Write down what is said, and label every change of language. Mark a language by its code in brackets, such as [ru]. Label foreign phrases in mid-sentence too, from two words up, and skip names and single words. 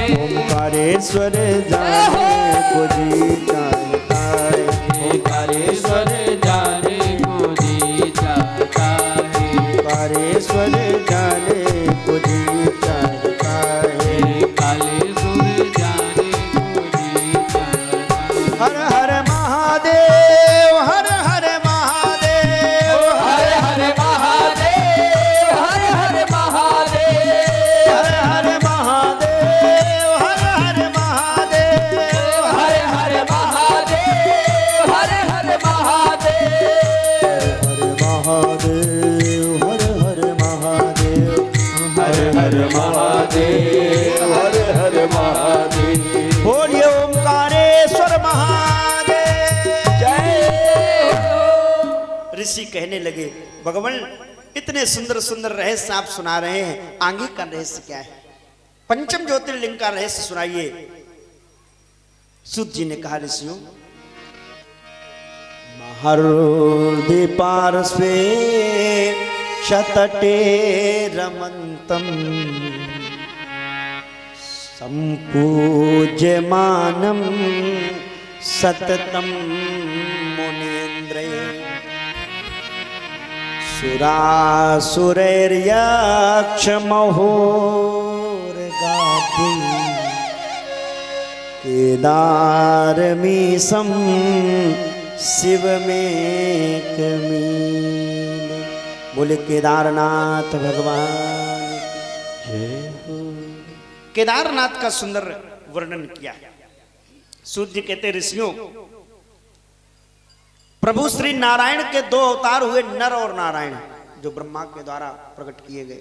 [hi] ओंकारेश्वर जाने को जी चाहता है, ओंकारेश्वर जाने को जी चाहता है, ओंकारेश्वर जाने को जी चाहता है। कालेश्वर जाने को जी चाहता है। हर हर महादेव, हर हर महादेव, हर हर महादेव, हर हर महादेव, हर हर महादेव, हर हर महादेव, हर हर महादेव, हर हर महादेव, हर हर महादेव, हर हर महादेव, हर हर महादेव, हर हर महादेव। बोलिए ओंकारेश्वर महादेव जय हो। ऋषि कहने लगे, भगवान इतने सुंदर सुंदर रहस्य आप सुना रहे हैं, आगे का रहस्य क्या है? पंचम ज्योतिर्लिंग का रहस्य सुनाइए। सूत जी ने कहा, ऋषियों, [sa] महर्दि पार्श्वे शतटे रमन्तम संपूज्यमानं सततं मुनीन्द्रैः सुरासुरैर्यक्षमहोर्गाभिः केदारमीशं शिवमेकमीन। [hi] बोले केदारनाथ भगवान जय हो। केदारनाथ का सुंदर वर्णन किया। सूत जी कहते, ऋषियों, प्रभु श्री नारायण के दो अवतार हुए, नर और नारायण, जो ब्रह्मा के द्वारा प्रकट किए गए।